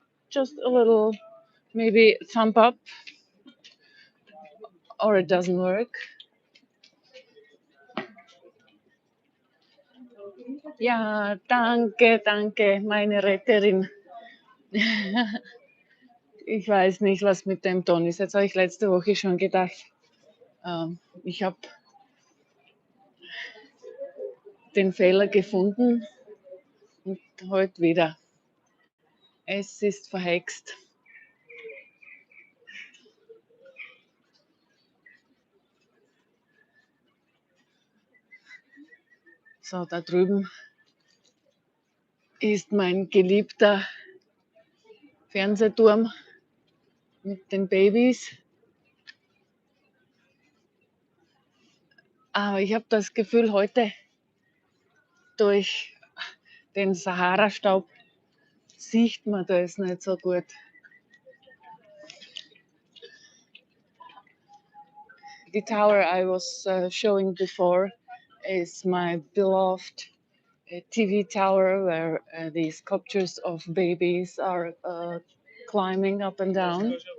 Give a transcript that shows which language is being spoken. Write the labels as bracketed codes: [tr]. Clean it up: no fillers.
[en] Just a little, maybe thumb up, or it doesn't work. [de] Ja, danke, danke, meine Retterin. Ich weiß nicht, was mit dem Ton ist. Jetzt habe ich letzte Woche schon gedacht, ich habe den Fehler gefunden und heute wieder. Es ist verhext. So, da drüben ist mein geliebter Fernsehturm mit den Babys. Aber ich habe das Gefühl, heute durch den Sahara-Staub sieht man das nicht so gut. [en] The tower I was showing before is my beloved TV tower, where the sculptures of babies are climbing up and down.